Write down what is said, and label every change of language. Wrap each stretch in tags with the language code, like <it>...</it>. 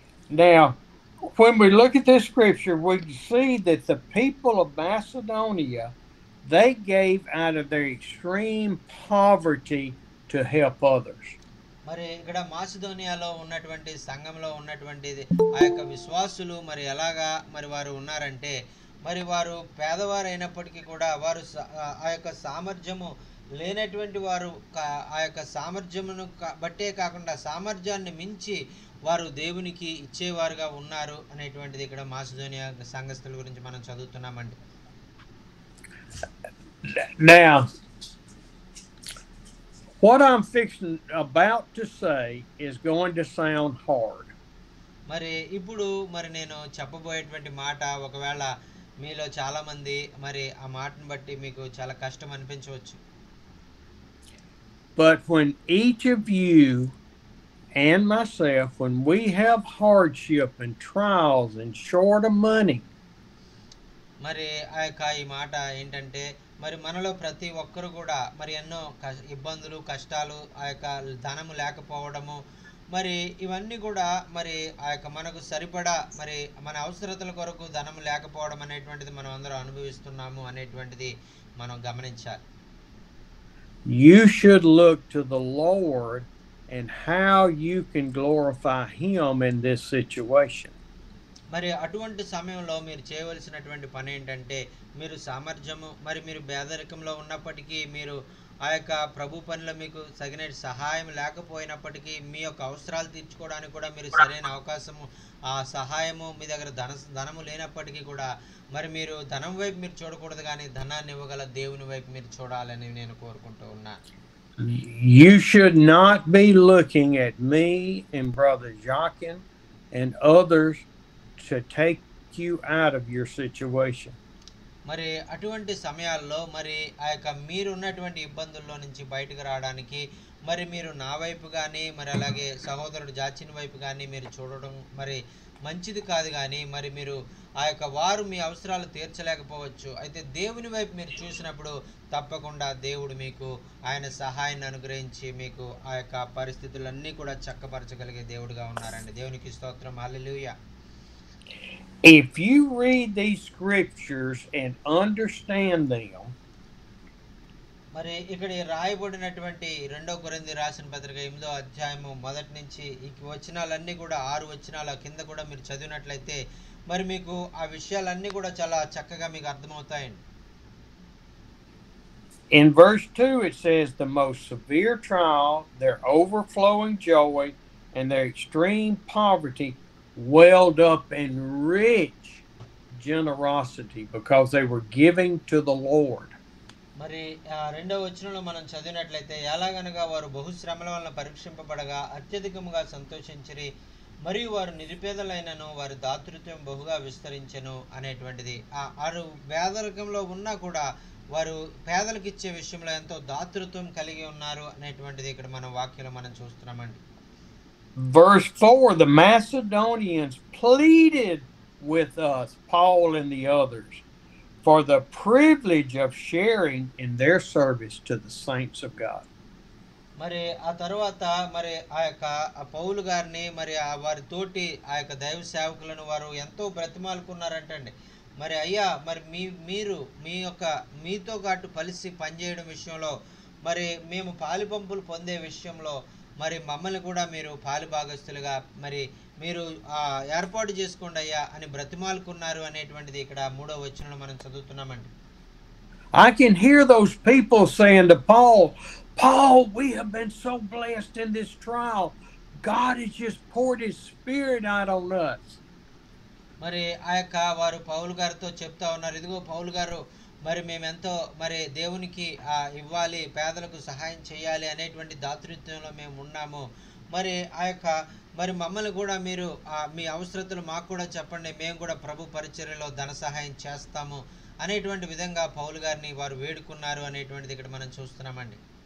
<en>Now, when we look at this scripture, we see that the people of Macedonia, they gave out of their extreme poverty to help others.</en> <te>మరి ఇక్కడ మాసిదోనియాలో ఉన్నటువంటి సంఘంలో ఉన్నటువంటి ఆ యొక్క విశ్వాసులు మరి ఎలాగా మరి వారు ఉన్నారంటే మరి వారు పేదవారు అయినప్పటికీ కూడా వారు ఆ యొక్క సామర్థ్యము లేనటువంటి వారు ఆ యొక్క సామర్థ్యమును బట్టే కాకుండా సామర్థ్యాన్ని మించి వారు దేవునికి ఇచ్చేవారుగా ఉన్నారు అనేటువంటిది ఇక్కడ మాసిదోనియా సంఘస్థుల గురించి మనం చదువుతున్నామండి.</te> <en>Now, what I'm about to say is going to sound hard.</en> <te>మరి ఇప్పుడు మరి నేను చెప్పబోయేటువంటి మాట ఒకవేళ మీలో చాలా మంది మరి ఆ మాటను బట్టి మీకు చాలా కష్టం అనిపించవచ్చు.</te> <en>But when each of you and myself, when we have hardship and trials and short of money,</en> <te>మరి ఆ యొక్క ఈ మాట ఏంటంటే మరి మనలో ప్రతి ఒక్కరు కూడా మరి ఎన్నో ఇబ్బందులు కష్టాలు ఆ యొక్క ధనము లేకపోవడము మరి ఇవన్నీ కూడా మరి ఆ యొక్క మనకు సరిపడా మరి మన అవసరతల కొరకు ధనము లేకపోవడం అనేటువంటిది మనం అందరం అనుభవిస్తున్నాము అనేటువంటిది మనం గమనించాలి.</te> <en>You should look to the Lord and how you can glorify Him in this situation.</en> <te>మరి అటువంటి సమయంలో మీరు చేయవలసినటువంటి పని ఏంటంటే, మీరు సామర్థ్యము మరి మీరు పేదరికంలో ఉన్నప్పటికీ, మీరు ఆ యొక్క ప్రభు పనిలో మీకు తగిన సహాయం లేకపోయినప్పటికీ, మీ యొక్క అవసరాలు తీర్చుకోవడానికి కూడా మీరు సరైన అవకాశము, ఆ సహాయము మీ దగ్గర ధనము లేనప్పటికీ కూడా, మరి మీరు ధనం వైపు మీరు చూడకూడదు కానీ ధనాన్ని ఇవ్వగల దేవుని వైపు మీరు చూడాలని నేను కోరుకుంటూ ఉన్నాను.</te> <en>You should not be looking at me and Brother Jacques and others to take you out of your situation.</en> <te>మరి అటువంటి సమయాల్లో మరి ఆ యొక్క మీరున్నటువంటి ఇబ్బందుల్లో నుంచి బయటకు రావడానికి మరి మీరు నా వైపు కానీ మరి అలాగే సహోదరుడు జాచిన్ వైపు కానీ మీరు చూడడం మరి మంచిది కాదు. కానీ మరి మీరు ఆ యొక్క వారు మీ అవసరాలు తీర్చలేకపోవచ్చు, అయితే దేవుని వైపు మీరు చూసినప్పుడు తప్పకుండా దేవుడు మీకు ఆయన సహాయాన్ని అనుగ్రహించి మీకు ఆ యొక్క పరిస్థితులన్నీ కూడా చక్కపరచగలిగే దేవుడుగా ఉన్నారండి. దేవునికి స్తోత్రం. హల్లెలూయా.</te> <en>If you read these scriptures and understand them,</en> <te>మరి ఇక్కడ రాయబడినటువంటి 2 కొరింథీ రాసిన పత్రిక 8వ అధ్యాయము మొదటి నుంచి ఈ వచనాలన్నీ కూడా 6 వచనాల కింద కూడా మీరు చదివినట్లయితే మరి మీకు ఆ విషయాలన్నీ కూడా చాలా చక్కగా మీకు అర్థమవుతాయండి.</te> <en>In verse 2 it says, the most severe trial, their overflowing joy, and their extreme poverty welled up in rich generosity because they were giving to the Lord.</en> <te>మరి 2వ వచనంలో మనం చదివినట్లయితే, ఎలాగనగా వారు బహుశ్రమల వలన పరీక్షింపబడగా అత్యధికముగా సంతోషించిరి, మరియు వారు నిరుపేదలైనను వారి దాతృత్వం బహుగా విస్తరించెను అనేటువంటిది. వారు పేదరికంలో ఉన్నా కూడా వారు పేదలకు ఇచ్చే విషయంలో ఎంతో దాతృత్వం కలిగి ఉన్నారు అనేటువంటిది ఇక్కడ మనం వాక్యంలో మనం చూస్తున్నామండి.</te> <en>Verse 4, the Macedonians pleaded with us, Paul and the others, for the privilege of sharing in their service to the saints of God.</en> <te>మరి ఆ తర్వాత మరి ఆ యొక్క పౌలు గారిని మరి వారి తోటి ఆ యొక్క దైవ సేవకులను వారు ఎంతో బ్రతిమాలుకున్నారంటండి. మరి అయ్యా, మరి మీరు మీతో పాటు కలిసి పనిచేయడం విషయంలో మరి మేము పాలిపంపులు పొందే విషయంలో మరి మమ్మల్ని కూడా మీరు పాలి భాగస్తులుగా మరి మీరు ఏర్పాటు చేసుకోండి అయ్యా అని బ్రతిమాలుకున్నారు అనేటువంటిది ఇక్కడ 3వ వచనంలో మనం చదువుతున్నామండి.</te> <en>I can hear those people saying to Paul, we have been so blessed in this trial. God has just poured his spirit out on us.</en> <te>మరి ఆ యొక్క వారు పౌలు గారితో చెప్తా ఉన్నారు, ఇదిగో పౌలు గారు, మరి మేమెంతో మరి దేవునికి ఇవ్వాలి, పేదలకు సహాయం చేయాలి అనేటువంటి దాతృత్వంలో మేము ఉన్నాము. మరి ఆ యొక్క మరి మమ్మల్ని కూడా మీరు మీ అవసరతలు మాకు కూడా చెప్పండి, మేము కూడా ప్రభు పరిచర్యలో ధన సహాయం చేస్తాము అనేటువంటి విధంగా పౌలు గారిని వారు వేడుకున్నారు అనేటువంటిది ఇక్కడ మనం చూస్తున్నామండి.</te>